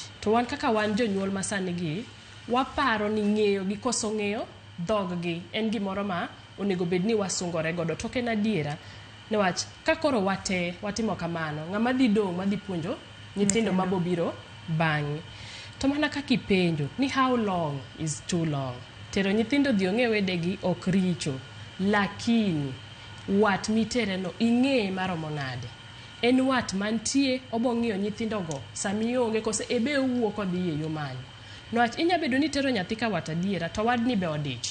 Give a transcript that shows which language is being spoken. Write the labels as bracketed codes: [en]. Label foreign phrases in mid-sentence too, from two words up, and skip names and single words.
[luo] To wan kaka wan jonyuol masani gi, waparo ni ng'eyo gi koso ng'eyo dhog gi en gimoro ma onego bed ni wasungore godo. To en adiera. Newach, ka koro wate, watimo kamano, ng'ama dhi dong' ma dhi puonjo nyithindo mabobiro bang'e. To mana kaka ipenjo ni [en] how long is too long. [luo] Tero nyithindo dhi ong'e wedegi ok richo. Lakini, wat mitere no ing'e maromo nade. En wat mantie obong'iyo nyithindo go sami onge kose ebe owuok odhi e yo manyo. Newach inya bedo ni tero nyathi ka wat adiera to wadni be odich.